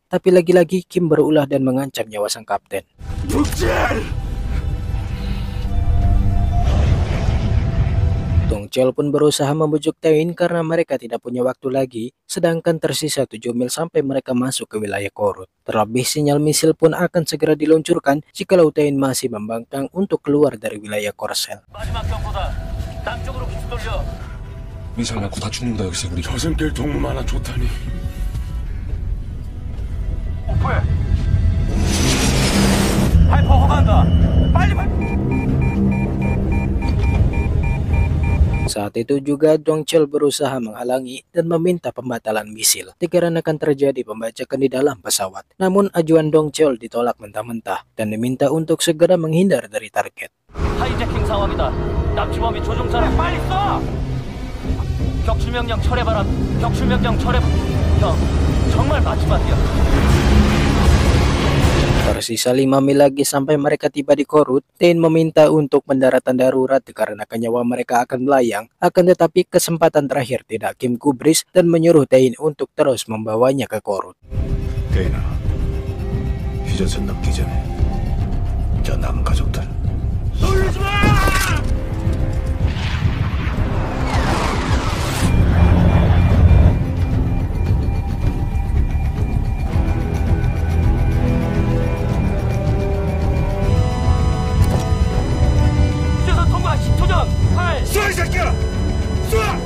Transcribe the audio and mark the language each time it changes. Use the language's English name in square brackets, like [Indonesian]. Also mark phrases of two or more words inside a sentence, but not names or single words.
[Indonesian] Tapi lagi-lagi Kim berulah dan mengancam nyawa sang kapten. Dong Cheol pun berusaha membujuk Tain karena mereka tidak punya waktu lagi, sedangkan tersisa 7 mil sampai mereka masuk ke wilayah Korut. Terlebih sinyal misil pun akan segera diluncurkan jikalau Tain masih membangkang untuk keluar dari wilayah Korsel. [Korean] 미사일 맞고 다 죽는다 여기서 우리. 저승길 동무 하나 좋다니. [Indonesian] Saat itu juga Dong Cheol berusaha menghalangi dan meminta pembatalan misil dikarenakan terjadi pembajakan di dalam pesawat. Namun ajuan Dong Cheol ditolak mentah-mentah dan diminta untuk segera menghindar dari target. [Korean] 하이제킹 상황이다. 납치범이 조종사를 빨리 쏴! 격추명령 철회바람. 격추명령 철회. 형, 정말 마지막이야. [Indonesian] Tersisa 5 mil lagi sampai mereka tiba di Korut. Tain meminta untuk pendaratan darurat dikarenakan nyawa mereka akan melayang. Akan tetapi kesempatan terakhir tidak Kim gubris dan menyuruh Tain untuk terus membawanya ke Korut. [Korean] 대인아, 휴전선 넘기 전에 저 남은 가족들. 놀리지 마! 쏴, 이 새끼야! 쏴!